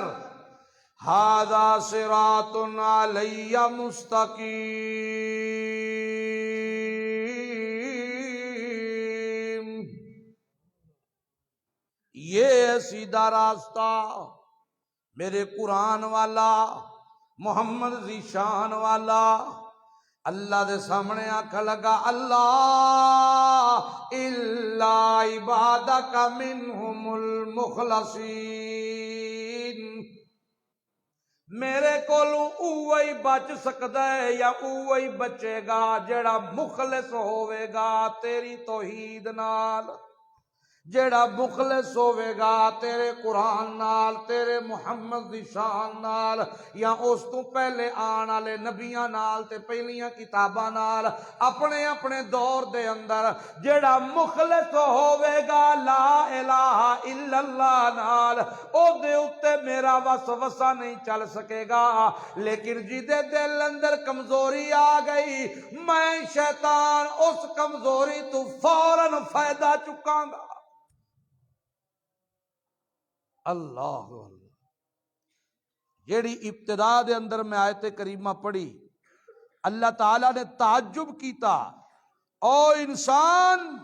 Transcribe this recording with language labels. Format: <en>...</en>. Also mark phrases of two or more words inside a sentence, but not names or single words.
<ar>ھذا صراط علی مستقیم،</ar> <pa>یہ ہے سیدھا راستہ میرے قرآن والا، محمد ذیشان والا. اللہ دے سامنے آکھ لگا اللہ</pa> <ar>الا عبادک منہم المخلصین،</ar> <pa>میرے کولوں اوہی بچ سکدا ہے یا اوہی بچے گا جیڑا مخلص ہوے گا تیری توحید نال، جیڑا مخلص ہوے گا تیرے قرآن نال، تیرے محمد دی شان نال، یا اس تو پہلے آن والے نبیاں نال تے پہلیاں کتاباں نال، اپنے اپنے دور دے اندر جیڑا مخلص ہوے گا</pa> <ar>لا الہ الا اللہ</ar> <pa>نال، او دے اتے میرا وسوسہ نہیں چل سکے گا. لیکن جدے دل اندر کمزوری آ گئی، میں شیطان اس کمزوری تو فوراً فائدہ چکاں گا. اللہ اللہ، جیڑی ابتدا دے اندر میں آیت کریمہ پڑھی، اللہ تعالیٰ نے تعجب کیتا، او انسان</pa>